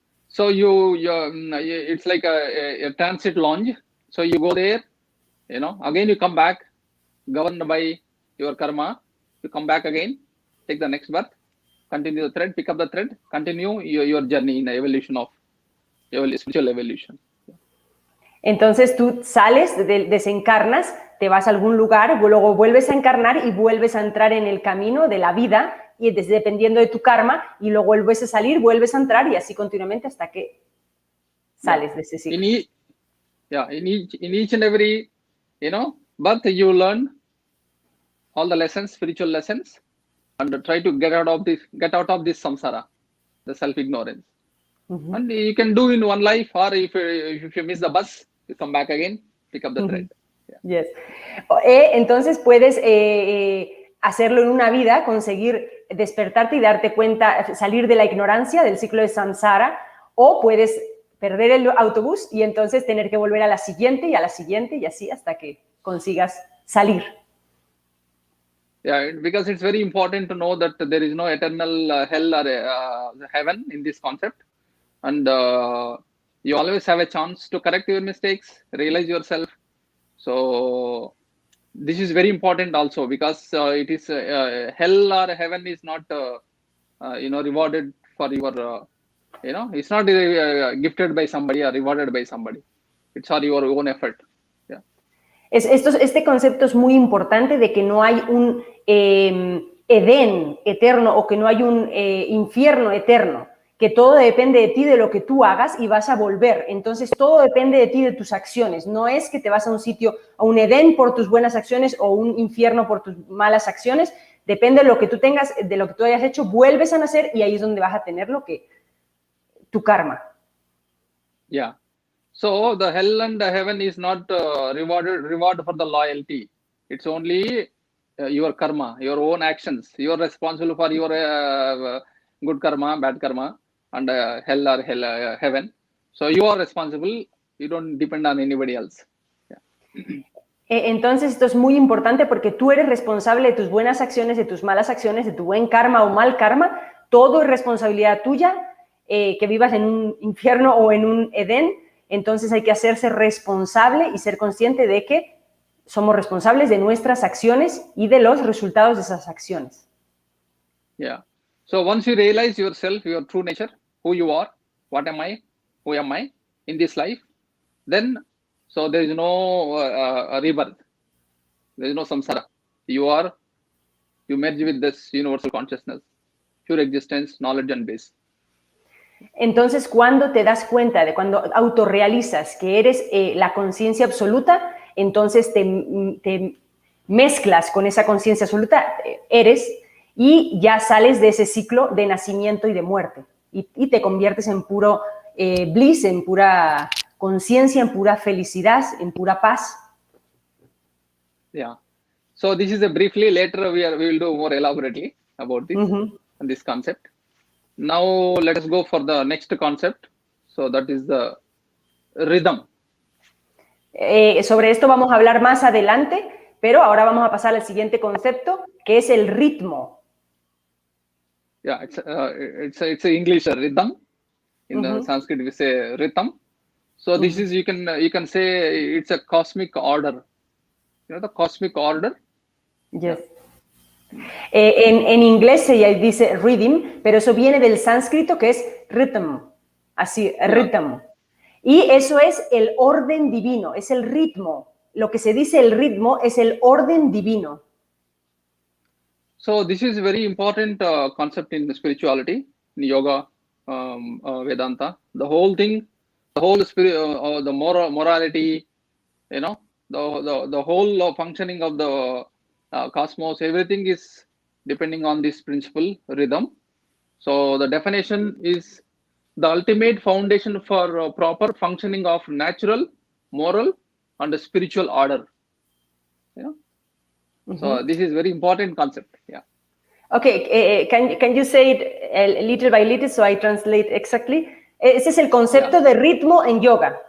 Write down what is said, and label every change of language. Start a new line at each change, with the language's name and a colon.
English: So it's like a transit lounge. So you go there, you know, again you come back, governed by your karma. You come back again, take the next birth, continue the thread, pick up the thread, continue your journey in the evolution of your spiritual evolution.
Spanish: Entonces tú sales, desencarnas, te vas a algún lugar, luego vuelves a encarnar y vuelves a entrar en el camino de la vida y dependiendo de tu karma y luego vuelves a salir, vuelves a entrar y así continuamente hasta que sales de ese ciclo.
English: In each and every, you know, birth you learn all the lessons, spiritual lessons, and try to get out of this samsara, the self-ignorance. And you can do in one life, or if you miss the bus, you come back again, pick up the thread. Yes.
Spanish: Entonces puedes hacerlo en una vida, conseguir despertarte y darte cuenta, salir de la ignorancia, del ciclo de samsara, o puedes perder el autobús y entonces tener que volver a la siguiente y a la siguiente y así hasta que consigas salir.
English: Yeah, because it's very important to know that there is no eternal hell or heaven in this concept. And you always have a chance to correct your mistakes, realize yourself. So this is very important also because it is hell or heaven is not, rewarded for your, it's not gifted by somebody or rewarded by somebody. It's for your own effort. Yeah.
Spanish: Este concepto es muy importante de que no hay un Edén eterno o que no hay un infierno eterno, que todo depende de ti, de lo que tú hagas y vas a volver. Entonces todo depende de ti, de tus acciones. No es que te vas a un sitio, a un Edén por tus buenas acciones o un infierno por tus malas acciones. Depende de lo que tú tengas, de lo que tú hayas hecho, vuelves a nacer y ahí es donde vas a tener tu karma.
English: Yeah. So the hell and the heaven is not reward for the loyalty. It's only your karma, your own actions. You are responsible for your good karma, bad karma, and hell or heaven. So you are responsible. You don't depend on anybody else. Yeah.
Spanish: Entonces esto es muy importante porque tú eres responsable de tus buenas acciones, de tus malas acciones, de tu buen karma o mal karma. Todo es responsabilidad tuya, que vivas en un infierno o en un Edén. Entonces hay que hacerse responsable y ser consciente de que somos responsables de nuestras acciones y de los resultados de esas acciones.
English: Yeah. So once you realize yourself, your true nature, who you are, what am I, who am I in this life, then so there is no rebirth. There is no samsara. You merge with this universal consciousness, pure existence, knowledge and bliss.
Spanish: Entonces, cuando te das cuenta de cuando autorrealizas que eres la conciencia absoluta, entonces te mezclas con esa conciencia absoluta, eres, y ya sales de ese ciclo de nacimiento y de muerte. Y te conviertes en puro bliss, en pura conciencia, en pura felicidad, en pura paz.
English: Yeah. So this is a briefly, later we will do more elaborately about this, this concept. Now let us go for the next concept. So that is the rhythm.
Spanish: Sobre esto vamos a hablar más adelante, pero ahora vamos a pasar al siguiente concepto, que es el ritmo.
English: Yeah, it's a English rhythm. In the Sanskrit we say rhythm. So this is, you can say it's a cosmic order. You know the cosmic order? Yes.
Spanish: En inglés se dice rhythm, pero eso viene del sánscrito que es rhythm, así, rhythm. Y eso es el orden divino, es el ritmo. Lo que se dice el ritmo es el orden divino.
English: So this is a very important concept in spirituality, in yoga, Vedanta. The whole thing, the whole spirit, the morality, you know, the whole functioning of the cosmos, everything is depending on this principle, rhythm. So the definition is the ultimate foundation for proper functioning of natural, moral, and spiritual order. You know? So this is very important concept. Yeah. Okay, can you say it little by little so I translate exactly?
Spanish: Ese es el concepto de ritmo en yoga.